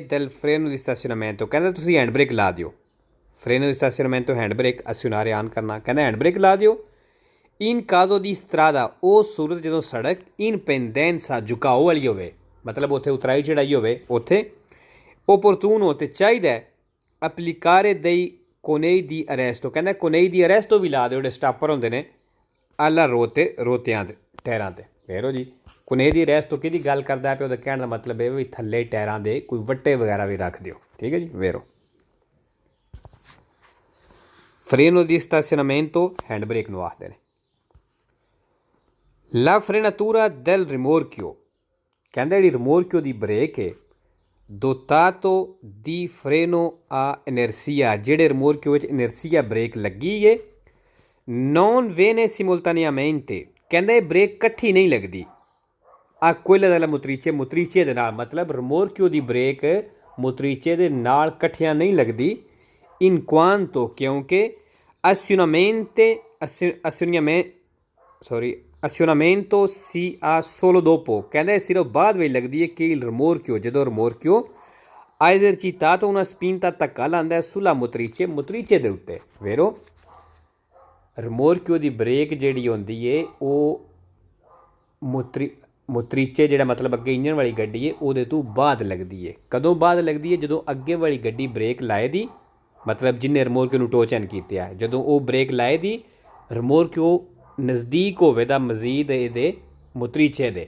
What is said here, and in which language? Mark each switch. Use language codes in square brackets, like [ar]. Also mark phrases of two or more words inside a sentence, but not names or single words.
[it] del freno di stazionamento, [pa] ਕਹਿੰਦਾ ਤੁਸੀਂ [en] hand brake [pa] ਲਾ ਦਿਓ, [it] freno di stazionamento [en] hand brake [pa] ਅਸਿਓਨਾਰੇ ਔਨ ਕਰਨਾ, ਕਹਿੰਦਾ [en] hand brake [pa] ਲਾ ਦਿਓ, [it] in caso di strada [pa] ਉਹ ਸੂਰਤ ਜੋ ਸੜਕ [it] in pendenza [pa] ਝੁਕਾਓ ਵਾਲੀ ਹੋਵੇ, ਮਤਲਬ ਉੱਥੇ ਉਤਰਾਈ ਚੜ੍ਹਾਈ ਹੋਵੇ, ਉੱਥੇ ਓਪੋਰਟੂਨ ਹੋਤੇ ਚਾਹੀਦੇ [it] aplicare dei conei di arresto, [pa] ਕਹਿੰਦਾ [it] coni di arresto [pa] ਵੀ ਲਾ ਦਿਓ, ਜਿਹੜੇ ਸਟਾਪਰ ਹੁੰਦੇ ਨੇ ਆਲਾ ਰੋਤਿਆਂ ਦੇ ਟਾਇਰਾਂ 'ਤੇ। ਫੇਰੋ ਜੀ [it] coni di arresto [pa] ਕਿਹਦੀ ਗੱਲ ਕਰਦਾ ਪਿਆ? ਉਹਦਾ ਕਹਿਣ ਦਾ ਮਤਲਬ ਇਹ ਵੀ ਥੱਲੇ ਟਾਇਰਾਂ ਦੇ ਕੋਈ ਵੱਟੇ ਵਗੈਰਾ ਵੀ ਰੱਖ ਦਿਓ। ਠੀਕ ਹੈ ਜੀ। ਵੇਰੋ [it] freno di stazionamento, [en] hand brake [pa] ਨੂੰ ਆਖਦੇ ਨੇ। [it] La frenatura del rimorchio, [pa] ਕਹਿੰਦਾ ਜਿਹੜੀ ਰਿਮੋਰਕਿਓ ਦੀ ਬ੍ਰੇਕ ਹੈ, [it] dotato di freno a inersia, [pa] ਜਿਹੜੇ ਰਿਮੋਰਕਿਓ ਵਿੱਚ ਇਨਰਸੀਆ ਬ੍ਰੇਕ ਲੱਗੀ ਹੈ, [it] non viene simultaneamente, [pa] ਕਹਿੰਦਾ ਇਹ ਬ੍ਰੇਕ ਇਕੱਠੀ ਨਹੀਂ ਲੱਗਦੀ ਆ [it] quella della motrice, [pa] motrice ਦੇ ਨਾਲ, ਮਤਲਬ ਰਿਮੋਰਕਿਓ ਦੀ ਬ੍ਰੇਕ ਮੋਤਰੀਚੇ ਦੇ ਨਾਲ ਇਕੱਠੀਆਂ ਨਹੀਂ ਲੱਗਦੀ। [it] in quanto, क्योंकि azionamento si ha solo dopo, [pa] ਕਹਿੰਦੇ ਸਿਰਫ ਬਾਅਦ ਵਿੱਚ ਲੱਗਦੀ ਹੈ ਕਿ ਰਿਮੋਰਕਿਓ, ਜਦੋਂ ਰਿਮੋਰਕਿਓ [it] ha esercitato una spinta, [pa] ਧੱਕਾ ਲਾਉਂਦਾ [it] sulla motrice [pa] ਦੇ ਉੱਤੇ। ਵੇਰੋ ਰਿਮੋਰਕਿਓ ਦੀ ਬ੍ਰੇਕ ਜਿਹੜੀ ਹੁੰਦੀ ਹੈ ਉਹ ਮੋਤਰੀਚੇ ਜਿਹੜਾ ਮਤਲਬ ਅੱਗੇ ਇੰਜਨ ਵਾਲੀ ਗੱਡੀ ਹੈ ਉਹਦੇ ਤੋਂ ਬਾਅਦ ਲੱਗਦੀ ਹੈ। ਕਦੋਂ ਬਾਅਦ ਲੱਗਦੀ ਹੈ? ਜਦੋਂ ਅੱਗੇ ਵਾਲੀ ਗੱਡੀ ਬ੍ਰੇਕ ਲਾਏ ਦੀ, ਮਤਲਬ ਜਿੰਨੇ ਰਿਮੋਰਕਿਓ ਨੂੰ ਟੋਚਨ ਕੀਤੇ ਆ, ਜਦੋਂ ਉਹ ਬ੍ਰੇਕ ਲਾਏ ਦੀ ਰਿਮੋਰਕਿਓ ਨਜ਼ਦੀਕ ਹੋਵੇ ਦਾ ਮਜ਼ੀਦ ਇਹਦੇ ਮੋਤਰੀਚੇ ਦੇ।